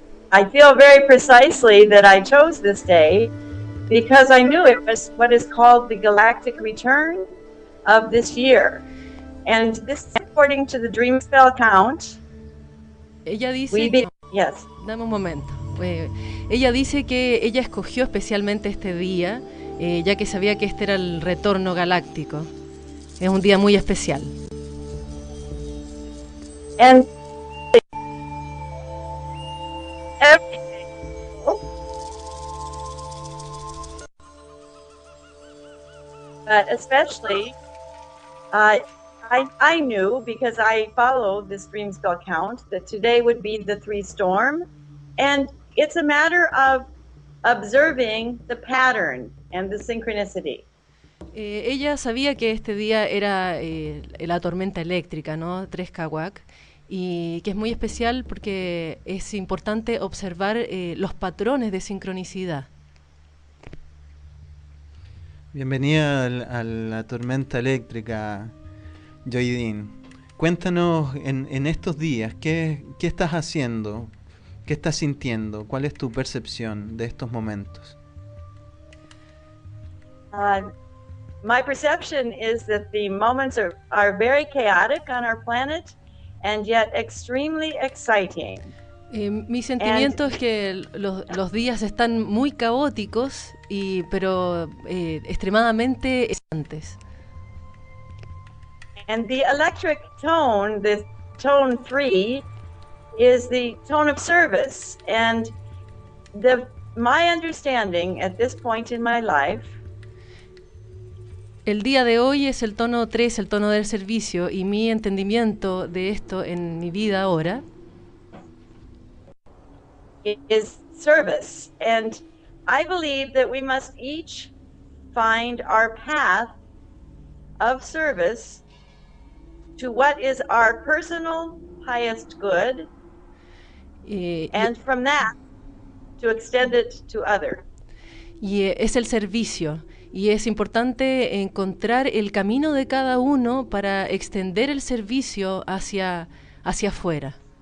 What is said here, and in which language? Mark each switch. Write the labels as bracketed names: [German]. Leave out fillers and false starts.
[English] I feel very precisely that I chose this day because I knew it was what is called the galactic return of this year. And this is according to the Dreamspell count. [Spanish] Ella dice [English] Yes. [Spanish] Dame un momento. Ella dice que ella escogió especialmente este día, ya que sabía que este era el retorno galáctico. Es un día muy especial. [English] And everything. But especially, I knew, because I followed this Dreamspell count, that today would be the 3 storm. And it's a matter of observing the pattern and the synchronicity. [Spanish] Ella sabía que este día era la tormenta eléctrica, ¿no? 3 kawak, y que es muy especial porque es importante observar los patrones de sincronicidad. Bienvenida a la tormenta eléctrica, Lloydine. Cuéntanos en estos días, ¿qué estás haciendo? ¿Qué estás sintiendo? ¿Cuál es tu percepción de estos momentos? [English] My perception is that the moments are very chaotic on our planet and yet extremely exciting. [Spanish] Mi sentimiento es que los días están muy caóticos, pero extremadamente excitantes. [English] And the electric tone, the tone 3, is the tone of service. And my understanding at this point in my life, [Spanish] el día de hoy es el tono 3, el tono del servicio, y mi entendimiento de esto en mi vida ahora [English] is service. And I believe that we must each find our path of service to what is our personal highest good, and from that to extend it to other. [Spanish] Y es el servicio, y es importante encontrar el camino de cada uno para extender el servicio hacia afuera.